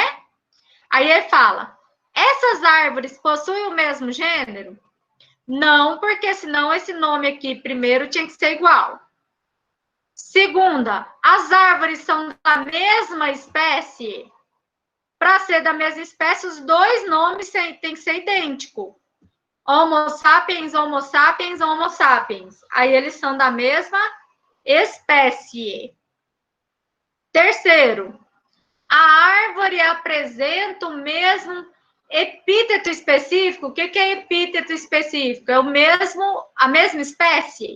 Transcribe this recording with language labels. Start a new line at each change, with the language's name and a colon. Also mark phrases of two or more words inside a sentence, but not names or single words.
Portuguese: Aí ele fala: essas árvores possuem o mesmo gênero? Não, porque senão esse nome aqui, primeiro, tinha que ser igual. Segunda, as árvores são da mesma espécie? Para ser da mesma espécie, os 2 nomes têm que ser idênticos. Homo sapiens, Homo sapiens, Homo sapiens. Aí eles são da mesma espécie. Terceiro, a árvore apresenta o mesmo epíteto específico. O que é epíteto específico? É a mesma espécie?